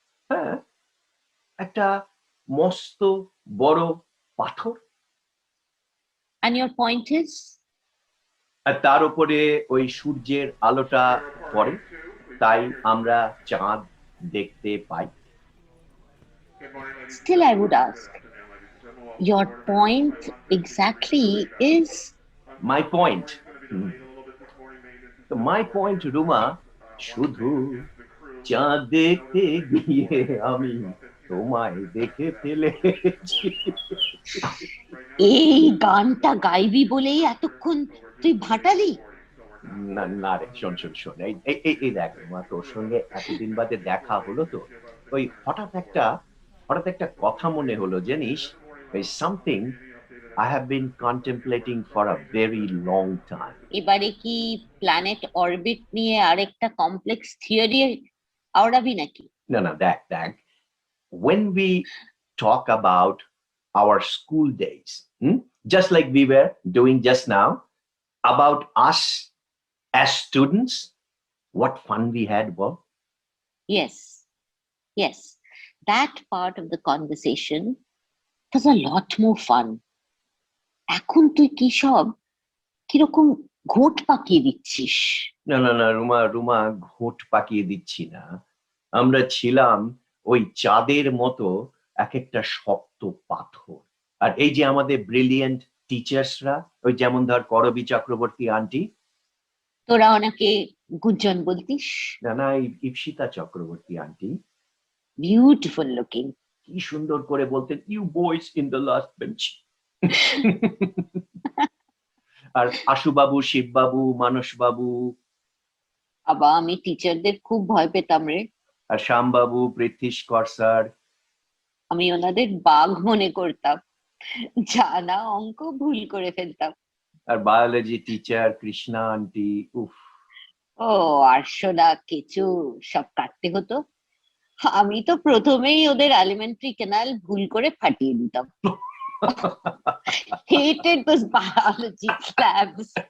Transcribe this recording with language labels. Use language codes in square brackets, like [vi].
[bn] হ্যাঁ, একটা মস্ত বড় পাথর। [en] And your point is? [bn] আর তার উপরে ওই সূর্যের আলোটা পড়ে, তাই আমরা চাঁদ দেখতে পাই। [en] Still I would ask, your point exactly is? My point? [bn] তো [en] my point [bn] রুমা, শুধু চাঁদ দেখতে গিয়ে আমি তোমায় দেখে ফেলেছি। এই গানটা গাইবি বলেই এতক্ষণ তুই ভাটালি? না না রে, শোন শোন শোন, এই দেখ রুমা, তোর সঙ্গে এতদিন বাদে দেখা হলো তো, ওই হঠাৎ একটা কথা মনে হলো, জানিস, ওই something [en] I have been contemplating for a very long time. [bn] এবারে কি প্ল্যানেট অরবিট নিয়ে আরেকটা কমপ্লেক্স থিওরি আওড়াবি নাকি? [en] No, [bn] দেখ, [en] when we talk about our school days, just like we were doing just now, about us as students, what fun we had, Bob. Yes, that part of the conversation was a lot more fun. [bn] এখন তুই কি সব কিরকম ঘোট পাকিয়ে দিচ্ছিস? না রুমা, ঘোট পাকিয়ে দিচ্ছি না। আমরা ছিলাম ওই চাঁদের মতো এক একটা শক্ত পাথর। আর এই যে আমাদের ব্রিলিয়েন্ট টিচার্সরা, ওই যেমন ধর করবী চক্রবর্তী আন্টি। তোরা ওনাকে গুঞ্জন বলতিস? না, Ipsita Chakraborty aunty. Beautiful looking. কি সুন্দর করে বলতেন, [en] You boys in the last bench. [bn] আর আশুবাবু, শিববাবু, মানসবাবু। বাবা, আমি টিচারদের খুব ভয় পেতাম রে। আর শ্যামবাবু, পৃথ্বীশকর স্যার। আমি ওনাদের বাঘ মনে করতাম, জানা অঙ্ক ভুল করে ফেলতাম। আর বায়োলজি টিচার কৃষ্ণা আন্টি, উফ। ও আরশোলা, কেচু সব কাটতে হতো। আমি তো প্রথমেই ওদের এলিমেন্টারি ক্যানাল ভুল করে ফাটিয়ে দিতাম। [en] hated those biology labs.